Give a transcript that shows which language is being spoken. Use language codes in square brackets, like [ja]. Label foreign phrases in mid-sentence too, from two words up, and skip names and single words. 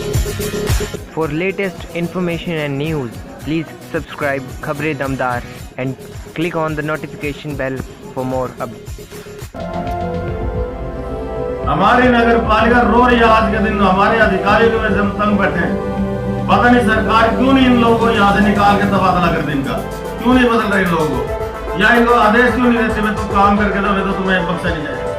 [en] For latest information and news, please subscribe Khabre Damdar and click on the notification bell for more updates. [hi] हमारी नगर पालिका रो रही है आज के दिन, हमारे अधिकारियों की वजह से हम तंग बैठे हैं। पता नहीं सरकार क्यों नहीं इन लोगों को यहाँ से निकाल के तबादला कर दे, इनका क्यों नहीं बदल रहे इन लोगों को, या इनको आदेश क्यों नहीं देते, मैं तो काम करके दो, नहीं तो तुम्हें बख्शा नहीं जाएगा।